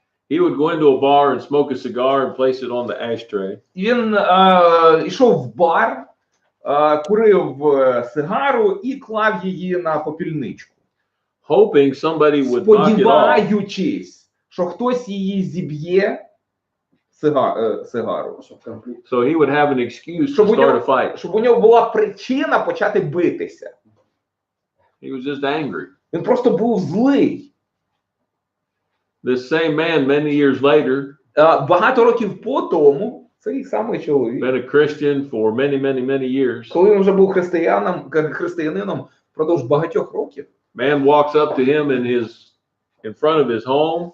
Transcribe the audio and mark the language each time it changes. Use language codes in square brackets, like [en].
[en] He would go into a bar and smoke a cigar and place it on the ashtray. [uk] Він йшов в бар, курив сигару і клав її на попільничку. [en] Hoping somebody would knock it off. [uk] Сподіваючись, що хтось її зіб'є сигару. [en] So he would have an excuse to start a fight. [uk] Щоб у нього була причина почати битися. [en] He was just angry. [uk] Він просто був злий. [en] This same man, many years later, [uk] Багато років по тому, цей самий чоловік, [en] been a Christian for many years. [uk] коли він вже був християнином впродовж багатьох років, [en] Man walks up to him in front of his home.